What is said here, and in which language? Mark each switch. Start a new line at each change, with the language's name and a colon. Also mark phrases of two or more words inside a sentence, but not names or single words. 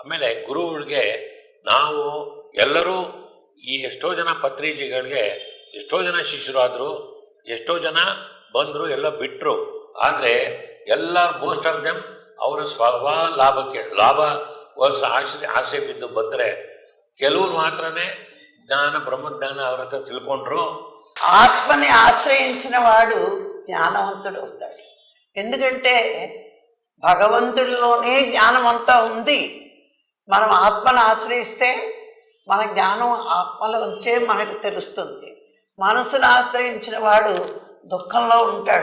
Kannada: ಆಮೇಲೆ ಗುರುಗಳಿಗೆ ನಾವು ಎಲ್ಲರೂ ಈ ಎಷ್ಟೋ ಜನ ಪತ್ರಿಜಿಗಳಿಗೆ ಎಷ್ಟೋ ಜನ ಶಿಷ್ಯರಾದರು, ಎಷ್ಟೋ ಜನ ಬಂದರು, ಎಲ್ಲ ಬಿಟ್ಟರು. ಆದರೆ ಎಲ್ಲ
English: most of them
Kannada: ಅವರ ಲಾಭಕ್ಕೆ ಆಸೆ ಬಿದ್ದು ಬಂದರೆ ಕೆಲವರು ಮಾತ್ರನೇ ಬ್ರಹ್ಮಜ್ಞಾನ ಅವ್ರ ಹತ್ರ ತಿಳ್ಕೊಂಡ್ರು.
Telugu: ఆత్మని ఆశ్రయించిన వాడు జ్ఞానవంతుడు అవుతాడు. ఎందుకంటే భగవంతుడిలోనే జ్ఞానం అంతా ఉంది. మనం ఆత్మను ఆశ్రయిస్తే మన జ్ఞానం ఆత్మలో వచ్చే మనకు తెలుస్తుంది. మనసును ఆశ్రయించిన వాడు దుఃఖంలో ఉంటాడు.